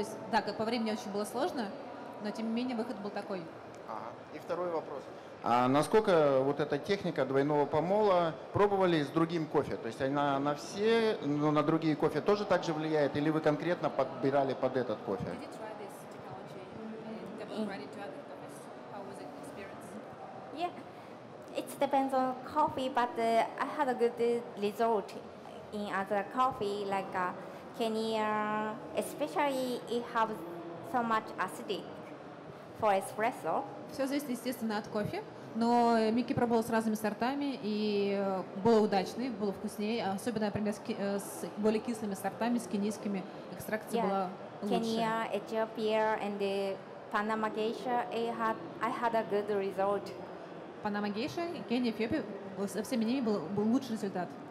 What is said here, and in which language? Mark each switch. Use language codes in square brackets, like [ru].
[ru] То есть, да, как по времени очень было сложно, но тем не менее выход был такой. И второй вопрос. А насколько вот эта техника двойного помола пробовали с другим кофе? То есть она на все, но на другие кофе тоже так же влияет? Или вы конкретно подбирали под этот кофе? [en] Did you try this technology and double grinding to other coffees? How was it experience? Yeah, it depends on coffee, but I had a good result in other coffee like Kenya, especially it has so much acidic for espresso. [ru] Все зависит, естественно, от кофе, но Мики пробовал с разными сортами и было удачнее, было вкуснее, особенно, например, с более кислыми сортами, с кенийскими экстракция была лучше. [en] Kenya, Ethiopia, and Panama Geisha, I had a good result. [ru] Панама Гейша, Кения, Эфиопия, со всеми ними был лучший результат.